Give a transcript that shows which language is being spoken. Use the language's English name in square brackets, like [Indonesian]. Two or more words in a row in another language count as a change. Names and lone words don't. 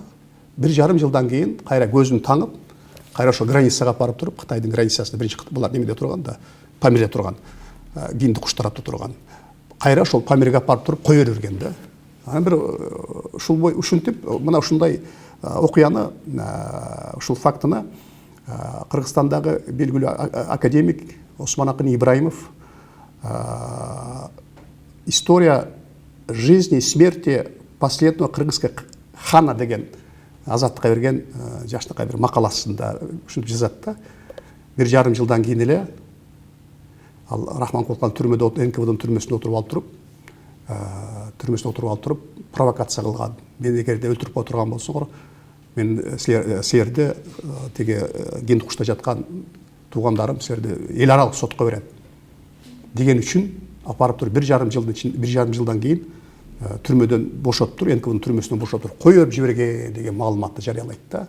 [Kyrgyz] 1,5 жылдан кийин кайра көзүн таңып, кайра ошо границага барып туруп, Кытайдын границасында биринчи булар немеде турган да, Памирде турган, Кинди куш тарапта турган. Кайра ошол Памирге барып туруп кое берген да. Анан бир ушинтип, мына ушундай окуяны, ушул фактыны Кыргызстандагы белгилүү академик Осман Акын Ибраимов [Russian] «История жизни и смерти последнего кыргызского хана» [Kyrgyz] деген азаттыкка берген жаштыкка бир макаласында ушинтип жазат да. 1,5 жылдан кийин эле ал Рахманкул хан түрмөдө, НКВДнын түрмөсүндө отуруп алып туруп, провокация кылган. Мен эгерде өлтүрүп отурган болсоңор, мен силерди теге Кинди кушта жаткан туугандарым силерди эл аралык сотко берет деген үчүн апарып туруп 1,5 жылдан кийин түрмөдөн бошоттур, НКВДнын түрмөсүнөн бошоттур, коюп жиберген деген маалыматты жарыялайт да.